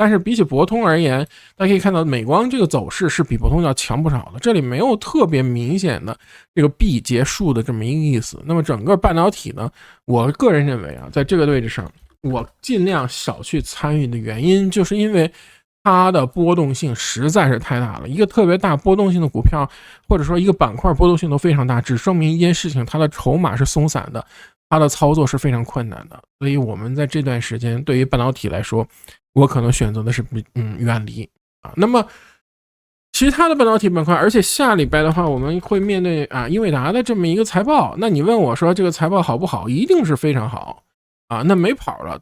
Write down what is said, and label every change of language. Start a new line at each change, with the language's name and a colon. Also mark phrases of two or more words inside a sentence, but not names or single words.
Chinese: 但是比起博通而言，大家可以看到美光這個走勢是比博通要強不少的，這裡沒有特別明顯的這個 B 結束的這麼一個意思。那麼整個半導體呢，我個人認为啊，在這個位置上我盡量少去參與的原因，就是因為它的波動性實在是太大了。一個特別大波動性的股票，或者說一個板塊波動性都非常大，只說明一件事情，它的籌碼是鬆散的，它的操作是非常困难的。所以我們在這段時間，对於半導體來說，我可能選擇的是遠離啊。那麼其他的半導體板塊，而且下禮拜的話，我們會面對英偉達的這麼一個財報。那你問我說這個財報好不好？一定是非常好啊，那沒跑了。